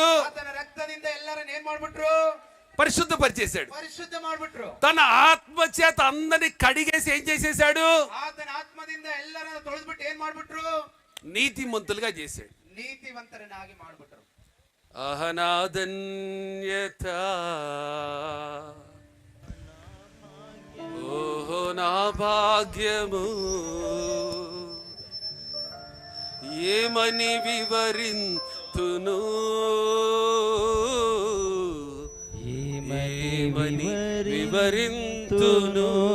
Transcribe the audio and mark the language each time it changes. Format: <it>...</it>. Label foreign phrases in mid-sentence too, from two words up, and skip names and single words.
<kn>ಆತನ ರಕ್ತದಿಂದ ಎಲ್ಲರನ್ನು ಏನ್ ಮಾಡ್ಬಿಟ್ರು?</kn> <te>పరిశుద్ధపరిచేశాడు.</te> <kn>పరిశుద్ధ ಮಾಡ್ಬಿಟ್ರು.</kn> <te>తన ఆత్మ చేత అందరిని కడిగేసి ఏం చేసేసాడు?</te> <kn>ಆತನ ಆತ್ಮದಿಂದ ಎಲ್ಲರನ್ನು ತೊಳೆದ್ಬಿಟ್ಟು ಏನ್ ಮಾಡ್ಬಿಟ್ರು?</kn> <te>నీతిమంతులుగా చేశాడు.</te> <kn>ನೀತಿವಂತರನ್ನಾಗಿ ಮಾಡ್ಬಿಟ್ರು.</kn> <te>అహనాదన్యత ఓహో నా భాగ్యము ఏమని వివరింతును, ఏమని వివరింతును.</te>